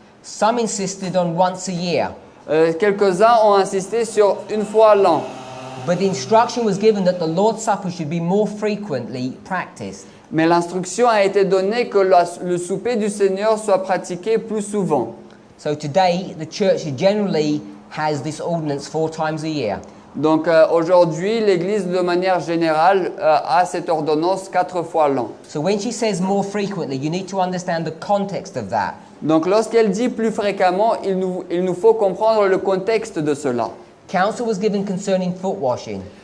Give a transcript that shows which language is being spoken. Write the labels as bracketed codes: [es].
[en] some insisted on once a year, [fr] quelques-uns ont insisté sur une fois l'an. [en] but the instruction was given that the Lord's Supper should be more frequently practiced. [fr] Mais l'instruction a été donnée que le souper du Seigneur soit pratiqué plus souvent. [en] So today, the church generally has this ordinance 4 times a year. [fr] Donc aujourd'hui, l'Église de manière générale a cette ordonnance 4 fois l'an. [en] So when she says more frequently, you need to understand the context of that. [fr] Donc lorsqu'elle dit plus fréquemment, il nous faut comprendre le contexte de cela. [en] Counsel was given concerning foot washing.